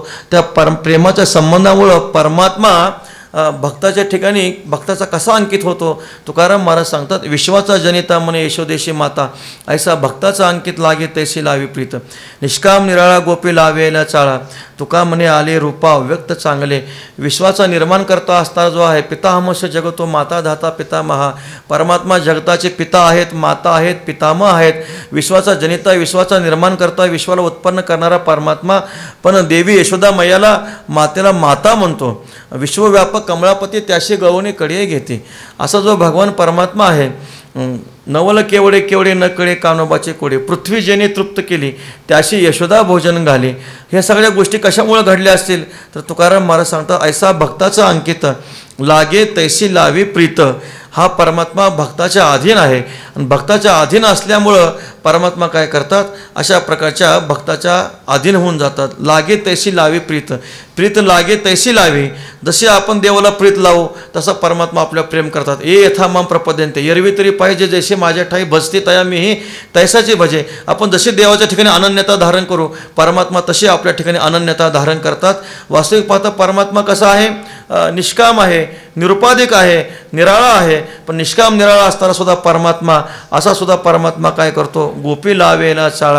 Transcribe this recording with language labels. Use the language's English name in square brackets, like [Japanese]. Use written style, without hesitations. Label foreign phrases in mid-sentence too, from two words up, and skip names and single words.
[Marathi] त्या प्रेमाच्या संबंधामुळं परमात्मा भक्ताच्या ठिकाणी भक्ताचा कसा अंकित होतो. तुकाराम महाराज सांगतात, विश्वाचा जनिता म्हणे यशोदेशी माता, ऐसा भक्ताचा अंकित लागे तैसी लावी प्रीत. निष्काम निराळा गोपी लावेला चाळा, तुका म्हणे आले रूपा व्यक्त चांगले. विश्वाचा निर्माण करता असता जो आहे, [Sanskrit] पितामह जगतो माता धाता पितामहा. [Marathi] परमात्मा जगताचे पिता आहेत, माता आहेत, पितामह आहेत. विश्वाचा जनिता, विश्वाचा निर्माण करता, विश्वाला उत्पन्न करणारा परमात्मा. पण देवी यशोदा मैयाला मातेला माता म्हणतो. विश्वव्यापक कमळापती त्याशी गवणी कडिये घेते. असा जो भगवान परमात्मा आहे, नवल केवढे केवढे न कळे कानोबाचे कोडे. पृथ्वी जेणे तृप्त केली त्याशी यशोदा भोजन घाले. ह्या सगळ्या गोष्टी कशामुळे घडल्या असतील तर तुकाराम महाराज सांगतात, ऐसा भक्ताचा अंकित लागे तैसी लावी प्रीत. हा परमात्मा भक्ताच्या अधीन आहे आणि भक्ताच्या अधीन असल्यामुळं परमात्मा काय करतात, अशा प्रकारच्या भक्ताच्या अधीन होऊन जातात. लागे तैसी लावी प्रीत. प्रीत लागे तैसी लावी. जसे आपण देवाला प्रीत लावू तसा परमात्मा आपल्या प्रेम करतात. [Sanskrit] ए यथा माम प्रपद्यन्ते. [Marathi] एरवी तरी पाहिजे जैसे माझ्या ठाई भजते तया मीही तैसाची भजे. आपण जसे देवाच्या ठिकाणी अनन्यता धारण करू, परमात्मा तसे आपल्या ठिकाणी अनन्यता धारण करतात. वास्तविक पाहता परमात्मा कसा आहे, निष्काम आहे, निरुपाधिक आहे, निराळा आहे. पण निष्काम निराळा असताना सुद्धा परमात्मा, असा सुद्धा परमात्मा काय करतो, गोपी लावेला चाळा.